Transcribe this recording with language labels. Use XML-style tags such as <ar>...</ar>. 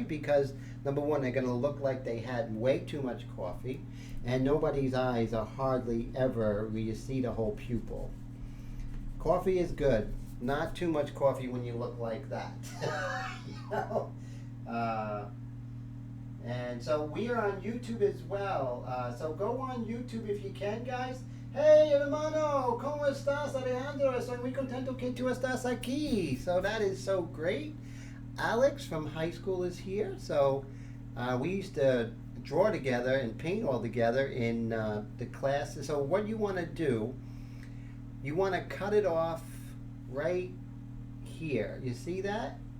<en>Because number one, they're going to look like they had way too much coffee, and nobody's eyes are hardly ever where you see the whole pupil. Coffee is good. Not too much coffee when you look like that. You know? And so we are on YouTube as well. So go on YouTube if you can, guys.</en> <es>Hey, hermano, ¿cómo estás, Alejandro? Estoy muy contento que tú estás aquí.</es> <en>So that is so great. Alex from high school is here. So we used to draw together and paint all together in the classes. So what you want to do, you want to cut it off right here. You see that?</en>